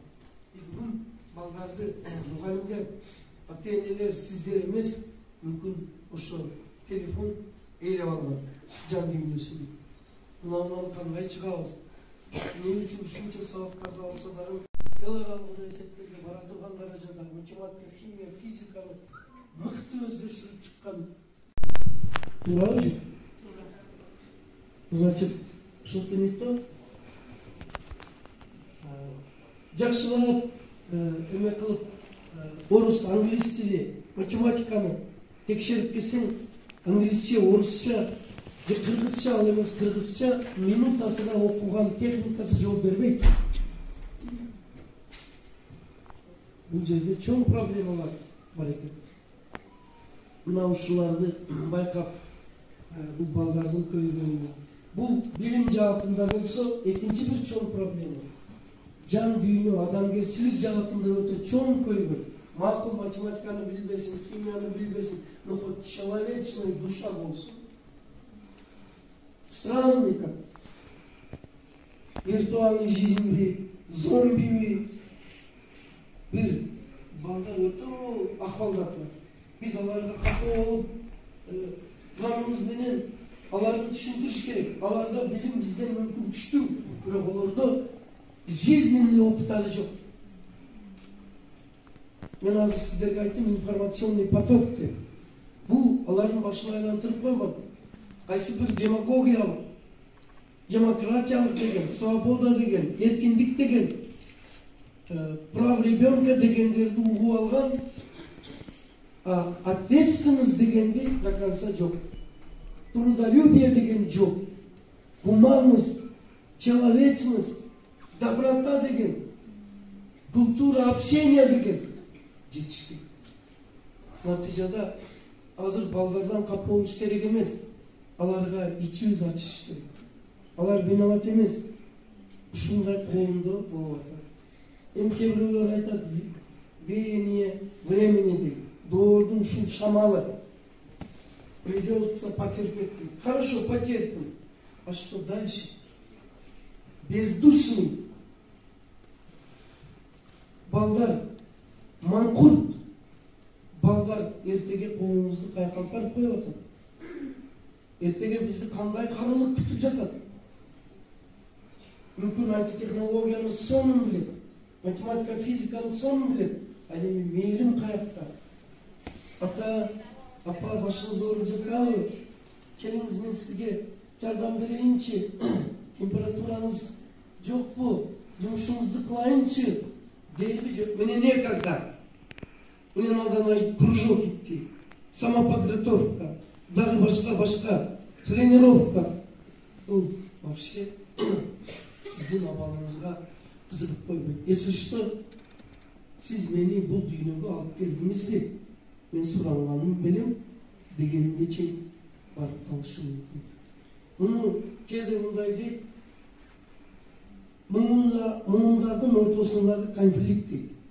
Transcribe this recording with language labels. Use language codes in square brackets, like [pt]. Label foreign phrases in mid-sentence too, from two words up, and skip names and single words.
[ky] Бүгүн балдарды мугалимдер, ата-энелер, сиздер эмес, мүмкүн ошо телефон ээлеп алган жан дүйнөсүн. Мындан кандай чыгабыз? Эмне үчүн ушунча сабактарды алса дагы эл аралык университеттерге бара турган даражада математика, химия, физиканы мыкты өздөштүрүп чыккан. Туурабы? [ru] Значит, что-то не то. [ky] Жакшылап эме кылып орус, англис тили, математиканы текшерип келсең, англисче, орусча, кыргызча, ал эмес кыргызча минутасына окуган техникасы жооп бербейт. Бул жерде чоң проблемалар бар экен. Мына ушуларды байкап, бул балдардын көйгөйүнө. Бул билим жаатында болсо, экинчи бир чоң проблема. Жан дүйнө, адамгерчилик жаатында өтө чоң көйгөй. Макул математиканы билбесин, химияны билбесин, [ru] но хоть человечная душа болсун. Странный как. Виртуальный жизнь, зомби. [ky] Бир балдар өтө акыбалдатып. Биз аларга капа болуп, жаныбыз менен аларды түшүндүрүш керек. Аларда билим бизден мүмкүн күчтүү, бирок аларда [ru] жизненный опыттары [ky] жок. Мен азыр сиздерге айттым, [ru] информационный поток [ky] деп. Бул алардын башын айлантырып койгон. Кайсы бир демагогиялык, демократиялык деген, свобода деген, эркиндик деген, [ru] прав ребенка [ky] дегендерди угуп алган, [ru] а ответственность [ky] дегенди [ru] до конца [ky] жок. Трудолюбие деген жок. [ru] Гуманность, человечность, доброта деген, культура общения [ky] деген жетишпейт. Натыйжада азыр балдардан капа болуш керек эмес. Аларга ичибиз ачыш керек. Алар виноват эмес. Ушундай коомдо болуп атат. Кээ бирөөлөр айтат, [ru] веяние времени [ky] дейт. Доордун ушул шамалы. [ru] Придется потерпеть. Хорошо, потерпим. А что дальше? Бездушный. [ky] Балдар, манкурт. Балдар эртеге коомубузду каяка алып барып коюп атат. Эртеге бизди кандай карылык күтүп жатат? Мүмкүн IT технологиянын сонун билет, математика, физиканын сонун билет. Ал эми мээлим каякта? Ата, апа, башыңыз ооруп жатабы? Келиңиз, мен сизге жардам берейинчи. Температураңыз жокпу? Жумушуңузду кылайынчы? Дейби жок. Менен [ru] некогда. Мне надо на кружок идти. Самоподготовка. Даже башка. Тренировка. Ну, вообще, [ky] сиздин абалыңызга кызыгып койбойт. [ru] Если что, [ky] сиз мени бул дүйнөгө алып келдиңизби? Мен суранганым билем дегенге чейин барып калышы мүмкүн. Муну кээде мындай дейт. Муңдардын ортосундагы конфликт дейт.